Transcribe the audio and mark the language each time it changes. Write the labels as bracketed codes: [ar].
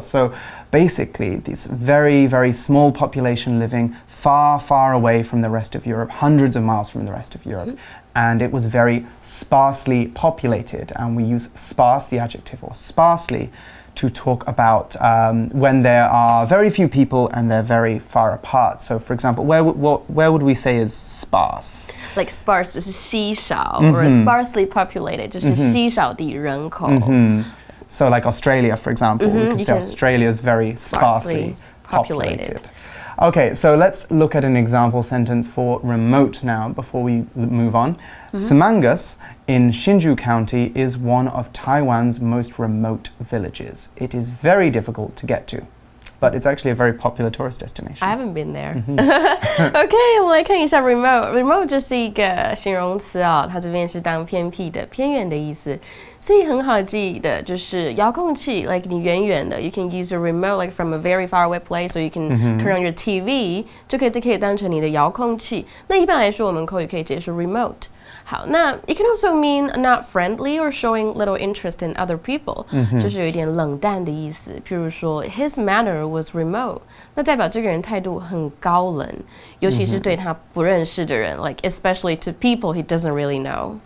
[en] So basically, this very, very small population living far, far away from the rest of Europe, hundreds of miles from the rest of Europe. And it was very sparsely populated. And we use sparse, the adjective, or sparsely, to talk about when there are very few people and they're very far apart. So, for example, where would we say is sparse? Like sparse [zh] 就是稀少 [en] or sparsely populated [zh] 就是稀少的人口 [en] So, like Australia, for example, we can say Australia is very sparsely populated. Okay, so let's look at an example sentence for remote now before we move on. Semangus in Hsinchu County is one of Taiwan's most remote villages. It is very difficult to get to. but it's actually a very popular tourist destination. I haven't been there. [zh] OK, 我们来看一下 remote 就是一个形容词啊，它这边是当偏僻的、偏远的意思，所以很好记的就是遥控器 like 你远远的 [en] you can use a remote like from a very far away place, so you can turn on your TV [zh] 就可以当成你的遥控器。那一般来说我们口语可以直接说 remote。好，那 [en] it can also mean not friendly or showing little interest in other people， [zh] 就是有一点冷淡的意思。譬如说 [en] his manner was remote， [zh] 那代表这个人态度很高冷，尤其是对他不认识的人 [en] like especially to people he doesn't really know.